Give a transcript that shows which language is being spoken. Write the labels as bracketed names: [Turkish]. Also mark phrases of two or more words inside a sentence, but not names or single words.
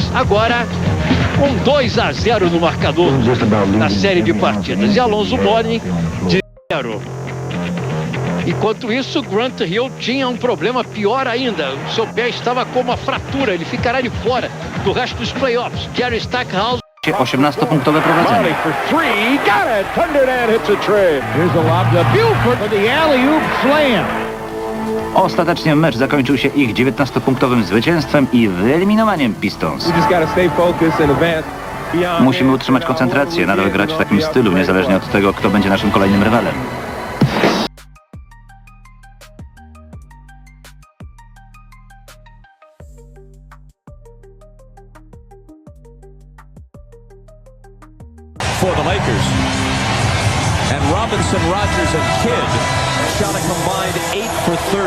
[Portuguese] Agora, com 2-0 no marcador na série de partidas. E Alonzo Mourning de 0. Enquanto isso, Grant Hill tinha um problema pior ainda. O seu pé estava com uma fratura. Ele ficará de fora do resto dos playoffs. Jerry Stackhouse. [Polish] 18-punktowe prowadzenie. Ostatecznie mecz zakończył się ich 19-punktowym zwycięstwem i wyeliminowaniem Pistons. Musimy utrzymać koncentrację, nadal grać w takim stylu, niezależnie od tego, kto będzie naszym kolejnym rywalem. [English] For the Lakers. And Robinson, Rodgers, and Kidd shot a combined 8 for 30.